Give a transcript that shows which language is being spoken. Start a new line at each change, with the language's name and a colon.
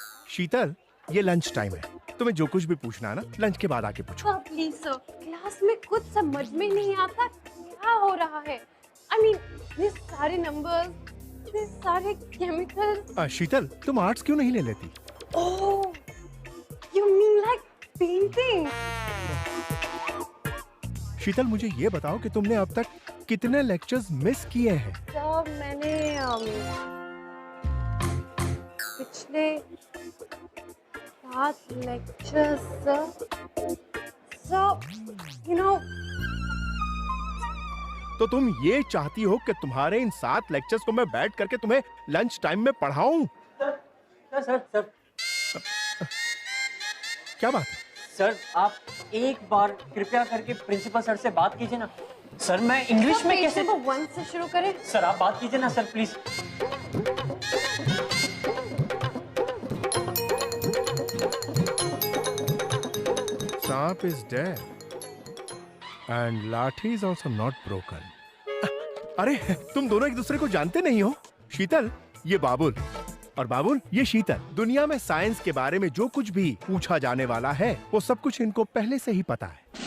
Hindi: शीतल, ये lunch time है, तुम्हें जो कुछ भी पूछना है ना लंच के बाद आके पूछो। प्लीज सर, क्लास में कुछ समझ में नहीं आता क्या हो रहा है।
English: I mean,
Hindi: ये सारे नंबर्स, ये सारे केमिकल्स। शीतल, तुम आर्ट्स क्यों नहीं ले लेती?
English: Oh, you mean like painting?
Hindi: शीतल, मुझे ये बताओ कि तुमने अब तक कितने लेक्चर्स मिस किए हैं? सर, मैंने पिछले 7 लेक्चर्स सर,
English: you know,
Hindi: तो तुम ये चाहती हो कि तुम्हारे इन 7 लेक्चर्स को मैं बैठ करके तुम्हें लंच टाइम में पढ़ाऊं? सर क्या बात है? सर, आप एक बार कृपया करके प्रिंसिपल सर से बात कीजिए ना। सर, मैं इंग्लिश में कैसे? 1 से शुरू करें। सर, आप बात कीजिए ना सर, प्लीज।
English: Saanp is dead and lathi is also not broken.
Hindi: अरे, तुम दोनों एक दूसरे को जानते नहीं हो? शीतल, ये बाबुल, और बाबुल, ये शीतल। दुनिया में साइंस के बारे में जो कुछ भी पूछा जाने वाला है वो सब कुछ इनको पहले से ही पता है।